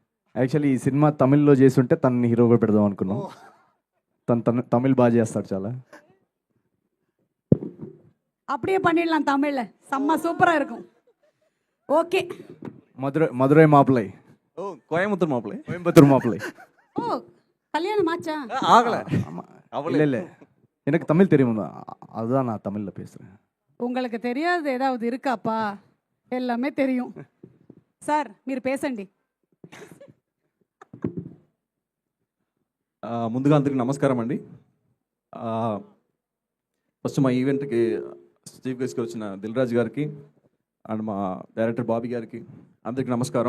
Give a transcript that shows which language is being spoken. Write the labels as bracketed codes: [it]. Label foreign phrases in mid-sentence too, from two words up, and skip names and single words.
[te] యాక్చువల్లీ ఈ సినిమా తమిళ్లో చేస్తుంటే తనని హీరోగా పెడదాం అనుకున్నాం. తను తమిళ్ బాగా చేస్తాడు చాలా. [ta] அப்படியே பண்ணிடலாம் தமிழ்ல. செம்ம சூப்பரா இருக்கும். ஓகே. மதுரை மாப்பிள்ளை. ஓ கோயம்புத்தூர் மாப்பிள்ளை. கோயம்புத்தூர் மாப்பிள்ளை. ஓ கல்யாணம் ஆச்சா? ஆகல. இல்லை இல்லை, எனக்கு தமிழ் தெரியும், அதுதான் நான் தமிழில் பேசுகிறேன். உங்களுக்கு தெரியாது ஏதாவது இருக்காப்பா? எல்லாமே தெரியும். [te] సార్ మీరు పేసండి. ముందుగా అందరికి నమస్కారం అండి. ఫస్ట్ మా ఈవెంట్కి [en] chief guest [te] వచ్చిన దిల్ రాజు గారికి అండ్ మా డైరెక్టర్ బాబీ గారికి అందరికి నమస్కారం.